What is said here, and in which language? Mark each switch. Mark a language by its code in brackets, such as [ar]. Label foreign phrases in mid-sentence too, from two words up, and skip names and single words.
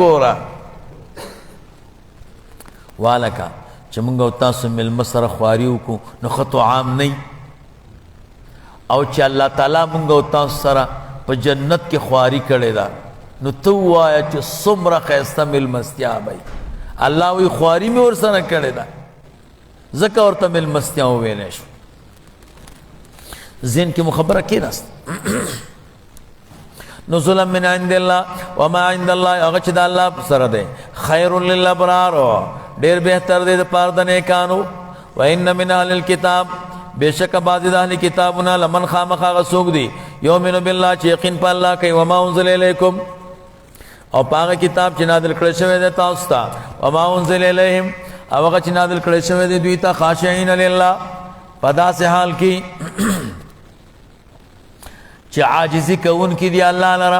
[ps] ګوره والکه چې مونږ او تاسو میلمه سره خواري وکړو نو ښه طعام نه وي، او چې الله تعالی مونږ او تاسو سره په جنت کې خواري کړې ده نو ته ووایه چې څومره ښایسته میلمستیا به وي. الله وایي خواري مې ورسره کړې ده، ځکه ورته میلمستیا وویلی شو. ذهن کې مو خبره کېناست. [ar] نزلا من عند الله وما عند الله، [ps] هغه چې د الله سره دی [ar] خیر للابرار، [ps] ډېر بهتر دی د پاره د نیکانو. [ar] وان من اهل الكتاب، [ps] بېشکه بعضې د اهل کتابونه لمن خامخا هغه څوک دي [ar] یؤمن بالله [ps] چې یقین په الله کوي، [ar] وما انزل الیکم، [ps] او په هغه کتاب چې نازل کړی شوی دی تاسو ته، [ar] وما انزل الیهم، [ps] او هغه چې نازل کړی شوی دی دوی ته، [ar] خاشعین لله، [ps] په داسې حال کې چې عاجزي کوونکي دي الله لره.